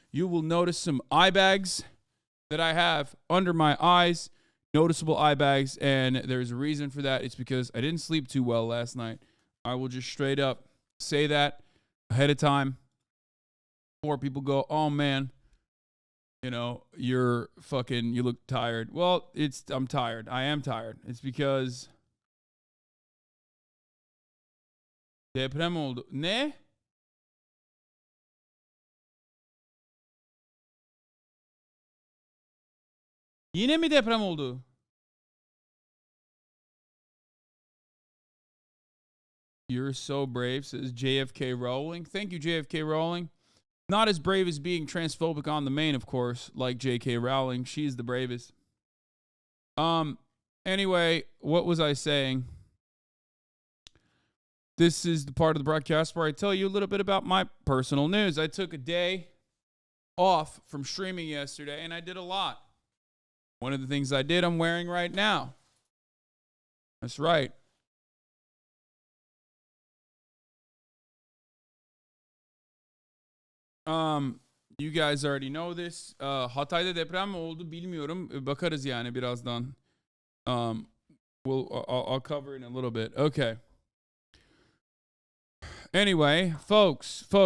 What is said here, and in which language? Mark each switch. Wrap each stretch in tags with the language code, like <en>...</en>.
<en>You will notice some eye bags that I have under my eyes, noticeable eye bags, and there's a reason for that. It's because I didn't sleep too well last night. I will just straight up say that ahead of time before people go, oh man, you know, you look tired. Well, I'm tired. I am tired. It's because</en> <tr>deprem oldu. Ne? Yine mi deprem oldu?</tr> <en>You're so brave, says JFK Rowling. Thank you, JFK Rowling. Not as brave as being transphobic on the main, of course, like JK Rowling. She's the bravest. Anyway, what was I saying? This is the part of the broadcast where I tell you a little bit about my personal news. I took a day off from streaming yesterday, and I did a lot. One of the things I did, I'm wearing right now. That's right. You guys already know this.</en> <tr>Hatay'da deprem mi oldu bilmiyorum. Bakarız yani birazdan.</tr> <en>I'll cover it in a little bit. Okay. Anyway, folks.</en>